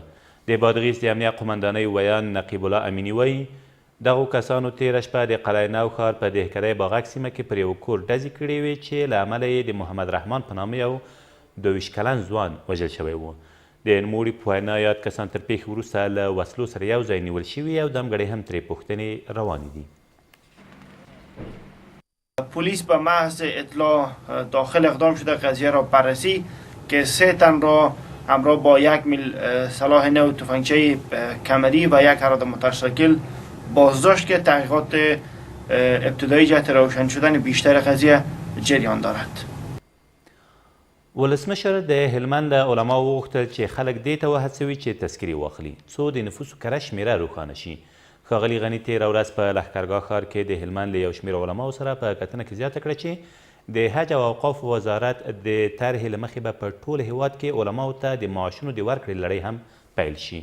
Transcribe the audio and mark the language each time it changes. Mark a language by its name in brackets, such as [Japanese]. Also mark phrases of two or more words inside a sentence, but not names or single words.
[Pashto] د بادغیس د امنیه قمندانۍ ویان نقیب الله امیني وایي دغو کسانو تېره شپه د قلعه نو ښار په دهکدی باغک سیمه کې پر یو کور ډزې کړې وې چې له امله یې د محمد رحمان په نامه یو 22 کلن ځوان وژل شوی و. د نوموړي په وینا یاد کسان تر پیښې وروسته له وسلو سره یو ځای نیول شوي او دمګړی هم ترې پوښتنې روانې دي. [Persian] پلیس به محض اطلاع داخل اقدام شده قضیه را بررسی که 3 تن را همراه با 1 سلاح نو تفنگچه کمری و 1 اراده موتورسیکل بازداشت که تحقیقات ابتدایی جهت روشن شدن بیشتر قضیه جریان دارد. [Pashto] ولسمشر د هلمند له علماو وغوښتل چې خلک دې ته وهڅوي چې تذکرې واخلي څو د نفوسو کره شمېره روښانه شي. ښاغلي غني تېره ورځ په لښکرګاه ښار کې د هلمند له یو شمېر علماو سره په کتنه کې زیاته کړه چې د حج او اوقافو وزارت د طرحې له مخې به په ټول هیواد کې علماو ته د معاشونو د ورکړې لړۍ هم پیل شي.